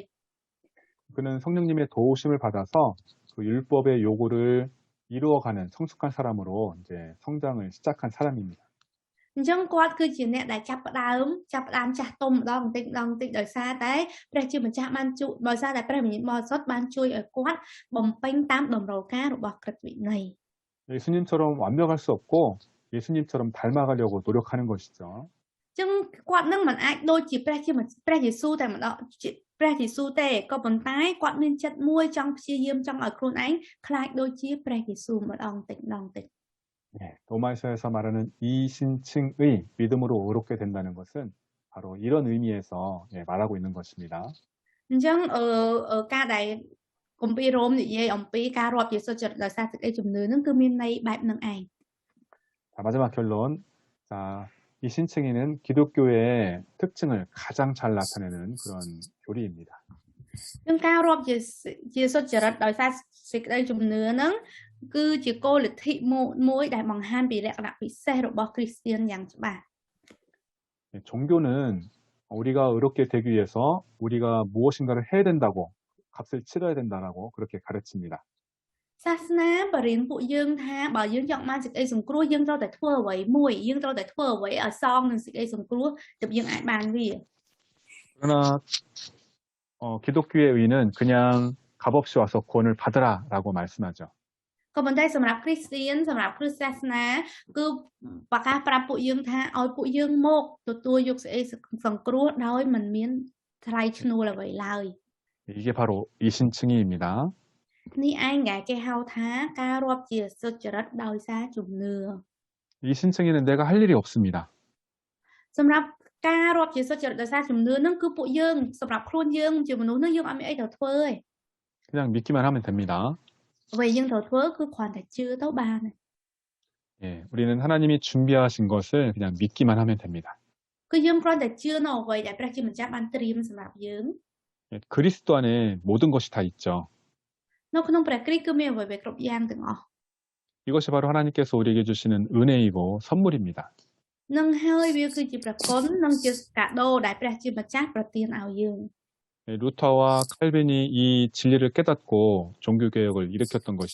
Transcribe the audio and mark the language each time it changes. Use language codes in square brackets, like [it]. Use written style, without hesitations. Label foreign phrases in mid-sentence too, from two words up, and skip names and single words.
[ko] 그는 성령님의 도우심을 받아서 그 율법의 요구를 이루어가는 성숙한 사람으로 이제 성장을 시작한 사람입니다. [km] អញ្ចឹងគាត់គឺជាអ្នកដែលចាប់ផ្ដើមចាស់ទុំម្ដងបន្តិចដោយសារតែព្រះជាម្ចាស់បានជួយដោយសារតែព្រះវិញ្ញាណបរិសុទ្ធបានជួយឲ្យគាត់បំពេញតាមតម្រូវការរបស់ក្រឹតវិន័យ [ko] 예수님처럼 완벽할 수 없고 예수님처럼 닮아가려고 노력하는 것이죠. [km] អញ្ចឹងគាត់នឹងមិនអាចដូចជាព្រះយេស៊ូវតែម្ដងព្រះយេស៊ូវទេក៏ប៉ុន្តែគាត់មានចិត្តមួយចង់ព្យាយាមចង់ឲ្យខ្លួនឯងខ្លាចដូចជាព្រះយេស៊ូវម្ដងតិច [ko] 네, 로마서에서 말하는 이신칭의 믿음으로 의롭게 된다는 것은 바로 이런 의미에서 말하고 있는 것입니다. [km] អញ្ចឹងការដែលគម្ពីររ៉ូមនិយាយអំពីការរាប់ជាសុចរិតដោយសារសេចក្តីជំនឿនឹងគឺមានន័យបែបនឹងឯង [ko] 자, 마지막 결론. 자, 이 신칭의는 기독교의 특징을 가장 잘 나타내는 그런 교리입니다. [km] អញ្ចឹងការរាប់ជាសុចរិតដោយសារសេចក្តីជំនឿនឹងគឺជាគោលលទ្ធិមួយដែលបង្ហាញពីលក្ខណៈពិសេសរបស់គ្រីស្ទានយ៉ាងច្បាស់ [ko] 종교는 우리가 의롭게 되기 위해서 우리가 무엇인가를 해야 된다고 값을 치러야 된다라고 그렇게 가르칩니다. [km] សាសនាបរិញ្ញាពួកយើងថាបើយើងចង់បានសេចក្តីសង្គ្រោះយើងត្រូវតែធ្វើអ្វីមួយយើងត្រូវតែធ្វើអ្វីឲ្យសងនឹងសេចក្តីសង្គ្រោះទើបយើងអាចបានវា [ko] 그러나 기독교의 의는 그냥 값없이 와서 구원을 받으라라고 말씀하죠. [km] ក៏ប៉ុន្តែសម្រាប់គ្រីស្ទានសម្រាប់គ្រិស្តសាសនាគឺប្រកាសប្រាប់ពួកយើងថាឲ្យពួកយើងមកទទួលយកសេចក្តីសង្គ្រោះដោយមិនមានថ្លៃឈ្នួលអ្វីឡើយ [ko] 이게 바로 이신칭의입니다. [km] នេះឯងដែលគេហៅថាការរាប់ជាសុចរិតដោយសារជំនឿ [ko] 이신칭의는 내가 할 일이 없습니다. [km] សម្រាប់ការរាប់ជាសុចរិតដោយសារជំនឿនឹងគឺពួកយើងសម្រាប់ខ្លួនយើងជាមនុស្សនឹងយើងអត់មានអីត្រូវធ្វើទេ [ko] 그냥 믿기만 하면 됩니다. [km] អ្វីយើងត្រូវធ្វើគឺគ្រាន់តែជឿទៅបាន [ko] 예, 우리는 하나님이 준비하신 것을 그냥 믿기만 하면 됩니다. [km] គឺយើងគ្រាន់តែជឿនៅអ្វីដែលព្រះជាម្ចាស់បានត្រៀមសម្រាប់យើង [ko] 예, 그리스도 안에 모든 것이 다 있죠. [km] នៅក្នុងព្រះគ្រីស្ទគឺមានអ្វីៗគ្រប់យ៉ាងទាំងអស់ [ko] 이것이 바로 하나님께서 우리에게 주시는 은혜이고 선물입니다. [km] នឹងហើយវាគឺជាព្រះគុណនិងជាកាដូដែលព្រះជាម្ចាស់ប្រទានឲ្យយើង [ko] 예, 루터와 칼빈이 이 진리를 깨닫고 종교개혁을 일으켰던 것이